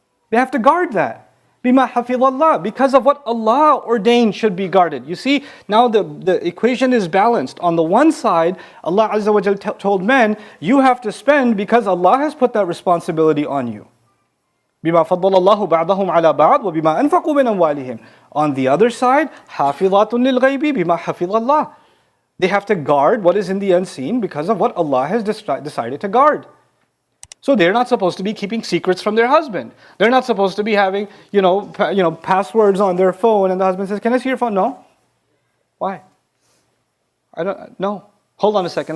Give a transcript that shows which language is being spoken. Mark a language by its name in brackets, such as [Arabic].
[English] They have to guard that. [Arabic] بِمَا حَفِظَ اللَّهِ, [English] because of what Allah ordained should be guarded. You see, now the equation is balanced. On the one side, Allah Azza wa Jal told men, you have to spend because Allah has put that responsibility on you. [Arabic] بِمَا فَضَّلَ اللَّهُ بَعْضَهُمْ عَلَى بَعْضٍ وَبِمَا أَنْفَقُوا مِنْ أَمْوَالِهِمْ. [English] On the other side, [Arabic] حَافِظَاتٌ لِلْغَيْبِ بِمَا حَفِظَ اللَّهِ. [English] They have to guard what is in the unseen because of what Allah has decided to guard. So they're not supposed to be keeping secrets from their husband. They're not supposed to be having, passwords on their phone, and the husband says, "Can I see your phone?" No. Why? No. Hold on a second.